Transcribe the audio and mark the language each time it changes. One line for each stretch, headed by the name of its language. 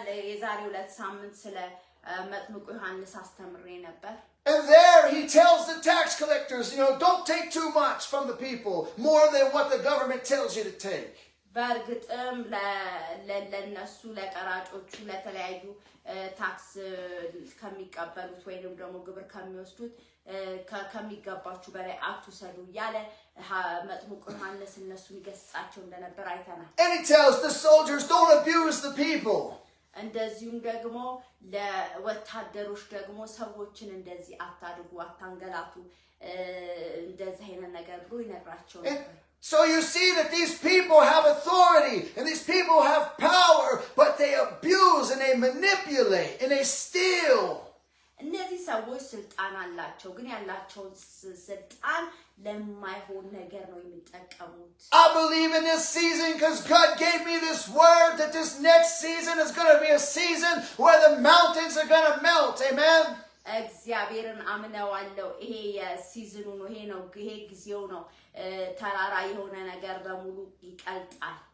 Amharic: የዛሬ 2 ሳምንት ስለ መጥምቁ ዮሐንስ አስተምሬ ነበር።
English: And there he tells the tax collectors, don't take too much from the people, more than what the government tells you to take.
Amharic: በእርግጥም ለነሱ ለቀራጮቹ ለተለያዩ ታክስ ከሚቀበሉት ወይንም ደግሞ ግብር ከሚወስዱት ከሚገባችሁ በላይ አትውሰዱ እያለ መጥምቁ ዮሐንስ እነሱ ይገስጻቸው እንደነበር አይተናል።
English: And he tells the soldiers, don't abuse the people.
Amharic: እንደዚሁም ደግሞ ለወታደሮች ደግሞ ሰዎችን እንደዚህ አታድርጉ አታንገላቱ እንደዚህ አይነት ነገር ብሎ ይነግራቸው ነበር።
English: So you see that these people have authority and these people have power, but they abuse and they manipulate and they steal.
Amharic: እነዚህ ሰዎች ስልጣን አላቸው ግን ያላቸው ስልጣን ለማይሆን ነገር ነው የሚጠቀሙት።
English: I believe in this season because God gave me this word that this next season is going to be a season where the mountains are going to melt. Amen.
Amharic: እግዚአብሔርን አምነዋለሁ። ይሄ የሲዝኑ ነው ይሄ ጊዜው ነው ተራራ የሆነ ነገር በሙሉ ይቀልጣል።